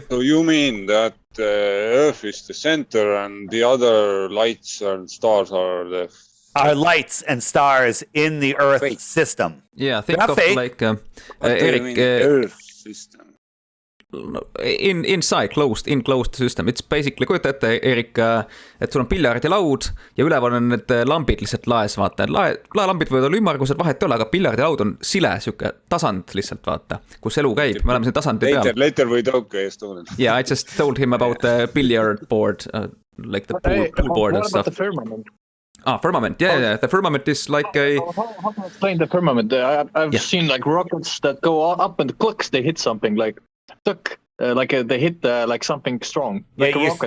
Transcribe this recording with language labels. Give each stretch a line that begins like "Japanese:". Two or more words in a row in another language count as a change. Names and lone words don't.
English: So you mean that Earth is the center and the other lights and stars are lights and stars in the Earth system. Yeah, think of like Eric. Earth system. Inside enclosed system. It's basically,
Estonian: kujuta ette, Erik, et sul on piljardilaud ja üleval on need lambid lihtsalt laes, vaata. Laelambid võivad olla ümmargused, vahet ei ole, aga piljardilaud on sile, siuke tasand lihtsalt, vaata, kus elu käib. Me oleme siin tasandi peal.
English: Later we talk Estonian. Yeah, I just told him about the billiard board, like the pool board and stuff. What about the firmament? Firmament. Yeah. The firmament is like a... How can I explain the firmament? I've seen like rockets that go up and clicks, they hit something like they hit like something strong, like a rocket.